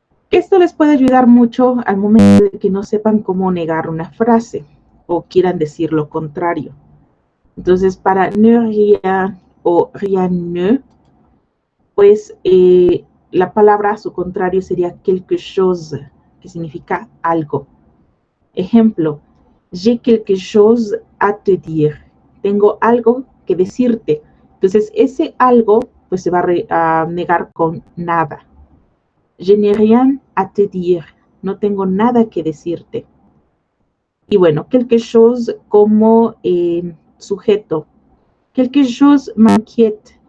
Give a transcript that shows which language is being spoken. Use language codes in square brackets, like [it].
[es] Esto les puede ayudar mucho al momento de que no sepan cómo negar una frase o quieran decir lo contrario. Entonces, para ne rien o rien ne, pues la palabra a su contrario sería quelque chose, que significa algo. [fr] Ejemplo, j'ai quelque chose à te dire. [es] Tengo algo que decirte. Entonces, ese algo pues se va a negar con nada. [fr] Je n'ai rien à te dire. No tengo nada que decirte. [es] Y bueno, quelque chose como sujeto. [fr] Quelque chose m'inquiète.